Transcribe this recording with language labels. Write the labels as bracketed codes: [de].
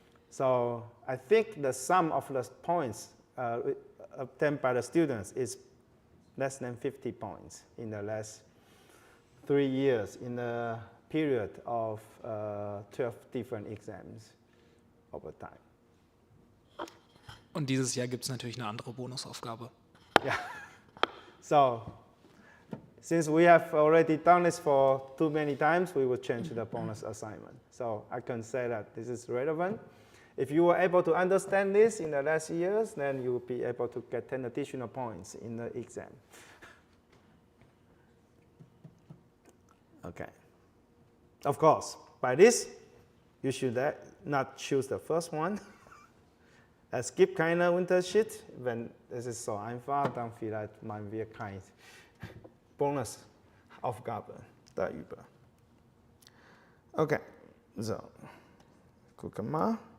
[en] So I think the sum of the points obtained by the students is less than 50 points in the last 3 years in the period of 12 different exams over time. [de] Und dieses Jahr gibt es natürlich eine andere Bonusaufgabe. [en] Yeah. So since we have already done this for too many times, we will change the bonus assignment. So I can say that this is relevant. If you were able to understand this in the last years, then you will be able to get 10 additional points in the exam. Okay. Of course, by this, you should not choose the first one. [de] Es gibt keine Unterschied. Wenn es ist so einfach, dann vielleicht machen wir keine Bonusaufgabe darüber. Okay, so, gucken mal.